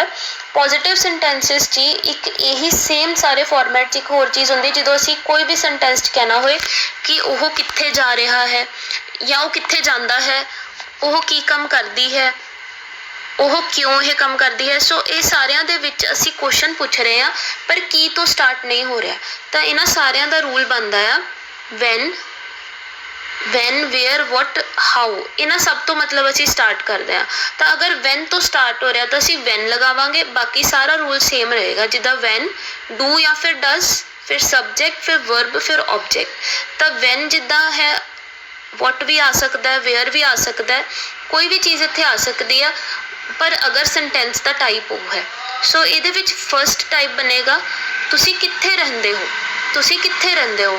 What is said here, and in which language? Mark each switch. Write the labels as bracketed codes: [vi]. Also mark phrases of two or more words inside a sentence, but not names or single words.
[en] positive sentences [pa] 'ਚ ਇੱਕ ਇਹੀ ਸੇਮ ਸਾਰੇ ਫਾਰਮੈਟ 'ਚ ਇੱਕ ਹੋਰ ਚੀਜ਼ ਹੁੰਦੀ, ਜਦੋਂ ਅਸੀਂ ਕੋਈ ਵੀ ਸੈਂਟੈਂਸ 'ਚ ਕਹਿਣਾ ਹੋਏ ਕਿ ਉਹ ਕਿੱਥੇ ਜਾ ਰਿਹਾ ਹੈ ਜਾਂ ਉਹ ਕਿੱਥੇ ਜਾਂਦਾ ਹੈ, ਉਹ ਕੀ ਕੰਮ ਕਰਦੀ ਹੈ, ਉਹ ਕਿਉਂ ਇਹ ਕੰਮ ਕਰਦੀ ਹੈ। ਸੋ ਇਹ ਸਾਰਿਆਂ ਦੇ ਵਿੱਚ ਅਸੀਂ ਕੁਐਸਚਨ ਪੁੱਛ ਰਹੇ ਹਾਂ, ਪਰ ਕੀ ਤੋਂ ਸਟਾਰਟ ਨਹੀਂ ਹੋ ਰਿਹਾ। ਤਾਂ ਇਹਨਾਂ ਸਾਰਿਆਂ ਦਾ ਰੂਲ ਬਣਦਾ ਆ [en] when, where, what, how। [pa] ਇਹਨਾਂ ਸਭ ਤੋਂ ਮਤਲਬ ਅਸੀਂ ਸਟਾਰਟ ਕਰਦੇ ਹਾਂ। ਤਾਂ ਅਗਰ when ਤੋਂ ਸਟਾਰਟ ਹੋ ਰਿਹਾ ਤਾਂ ਅਸੀਂ when ਲਗਾਵਾਂਗੇ, ਬਾਕੀ ਸਾਰਾ ਰੂਲ ਸੇਮ ਰਹੇਗਾ, ਜਿੱਦਾਂ [en] when, do [pa] ਜਾਂ ਫਿਰ does, ਫਿਰ subject, ਫਿਰ verb, ਫਿਰ object। ਤਾਂ when ਜਿੱਦਾਂ ਹੈ what ਵੀ ਆ ਸਕਦਾ ਹੈ, where ਵੀ ਆ ਸਕਦਾ ਹੈ, ਕੋਈ ਵੀ ਚੀਜ਼ ਇੱਥੇ ਆ ਸਕਦੀ ਆ, ਪਰ ਅਗਰ ਸੈਂਟੈਂਸ ਦਾ ਟਾਈਪ ਉਹ ਹੈ। ਸੋ ਇਹਦੇ ਵਿੱਚ [en] first type [pa] ਬਣੇਗਾ ਤੁਸੀਂ ਕਿੱਥੇ ਰਹਿੰਦੇ ਹੋ, ਤੁਸੀਂ ਕਿੱਥੇ ਰਹਿੰਦੇ ਹੋ।